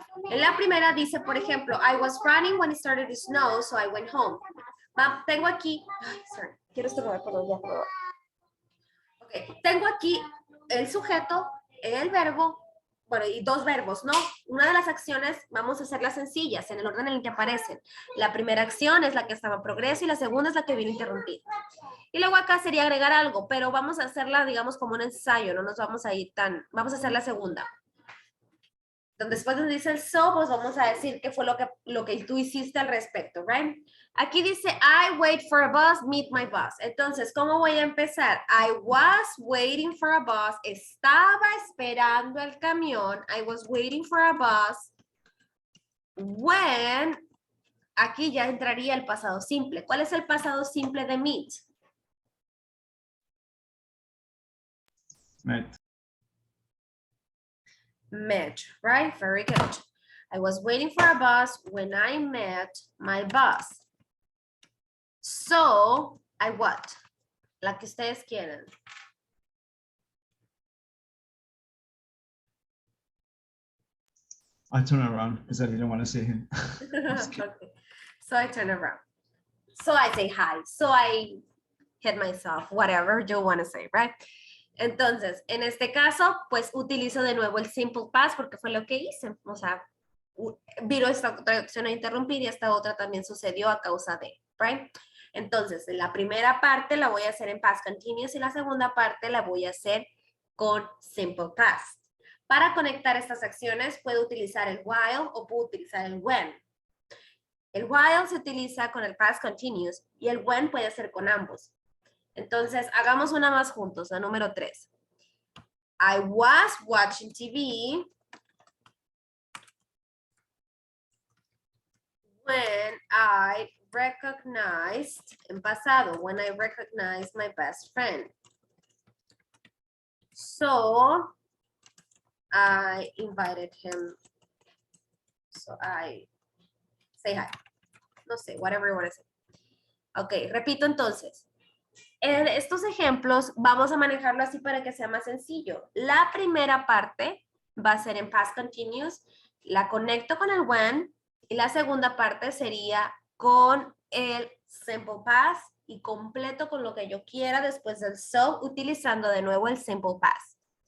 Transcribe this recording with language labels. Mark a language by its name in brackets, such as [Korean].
[Spanish] En la primera dice, por ejemplo, [English] I was running when it started to snow, so I went home. [Spanish] Tengo aquí, quiero estornudar, perdón, ya, perdón. Ok, tengo aquí el sujeto, el verbo, bueno, y dos verbos, ¿no? Una de las acciones, vamos a hacerlas sencillas, en el orden en el que aparecen. La primera acción es la que estaba en progreso y la segunda es la que vino a interrumpir. Y luego acá sería agregar algo, pero vamos a hacerla, digamos, como un ensayo, no nos vamos a ir tan, vamos a hacer la segunda. Después donde dice el so, pues vamos a decir qué fue lo que tú hiciste al respecto, right? Aquí dice, [English] I wait for a bus, meet my bus. [Spanish] Entonces, ¿cómo voy a empezar? [English] I was waiting for a bus. [Spanish] Estaba esperando el camión. [English] I was waiting for a bus. [Spanish] When, aquí ya entraría el pasado simple. ¿Cuál es el pasado simple de meet? [English] Met. Met, right? Very good. I was waiting for a bus when I met my bus. So, I what? [Spanish] La que ustedes quieran. [English] I turn around because I didn't want to see him. Okay. So I turn around. So I say hi. So I hit myself, whatever you want to say, right? [Spanish] Entonces, en este caso, pues utilizo de nuevo el simple past porque fue lo que hice. O sea, vino esta otra acción a interrumpir y esta otra también sucedió a causa de, right? Entonces, la primera parte la voy a hacer en past continuous y la segunda parte la voy a hacer con simple past. Para conectar estas acciones, puedo utilizar el while o puedo utilizar el when. El while se utiliza con el past continuous y el when puede ser con ambos. Entonces, hagamos una más juntos, la número 3. [English] I was watching TV when I recognized, [Spanish] en pasado, [English] when I recognized my best friend. So, I invited him. So, I say hi. [Spanish] No sé, [English] whatever you want to say. [Spanish] Ok, repito entonces. En estos ejemplos vamos a manejarlo así para que sea más sencillo. La primera parte va a ser en past continuous, la conecto con el when y la segunda parte sería con el simple past y completo con lo que yo quiera después del so utilizando de nuevo el simple past.